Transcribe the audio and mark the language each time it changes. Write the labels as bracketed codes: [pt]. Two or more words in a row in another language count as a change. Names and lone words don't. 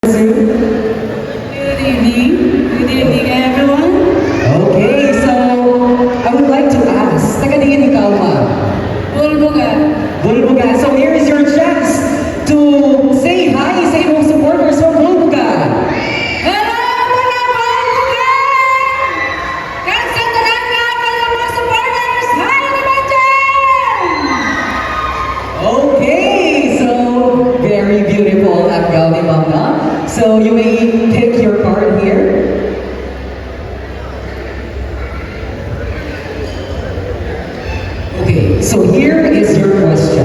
[en] Good evening. Good evening, everyone. Okay, so I would like to ask, [ceb] taga diin ikaw ma? Bulbuga. Bulbuga. [en] So here is your chance to say hi [ceb] sa imong [en] supporters from Bulbuga. [ceb] Hello, mga Bulbuga! Kansa tanan nga mga supporters, hi naman dyan! [en] Okay, so very beautiful at Gaudi Mama. So you may pick your card here. Okay, so here is your question.